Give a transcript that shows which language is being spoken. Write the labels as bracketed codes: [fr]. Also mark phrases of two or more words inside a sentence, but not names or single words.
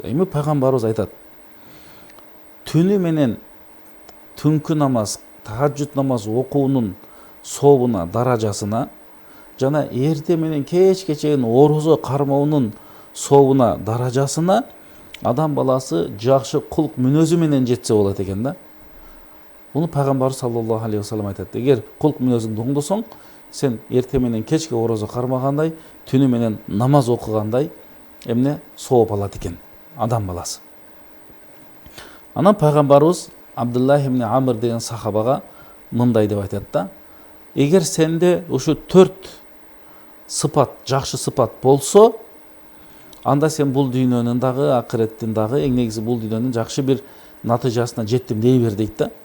[ky] Эми пайгамбарыбыз айтат: түнү менен түнкү намаз, тахажжуд намаз окуунун сообуна, даражасына, жана эрте менен кечке чейин орозо кармоонун сообуна, даражасына адам баласы жакшы кулк мүнөзү менен жетсе болот экен да. Буну пайгамбар [ar] صلى الله عليه وسلم [ky] айтат: эгер кулк мүнөзүңдү оңдосоң, сен эрте менен кечке орозо кармагандай, түнү менен намаз окугандай эмне сооп алат экен. адам баласы. Анан пайгамбарыбыз Абдуллах ибн Амр деген сахабага мындай деп айтат да: эгер сенде ушу 4 сыпат, жакшы сыпат болсо, анда сен бул дүйнөнүн дагы, акыреттин дагы, эң негизи бул дүйнөнүн жакшы бир натыйжасына жеттим дей бер дейт да.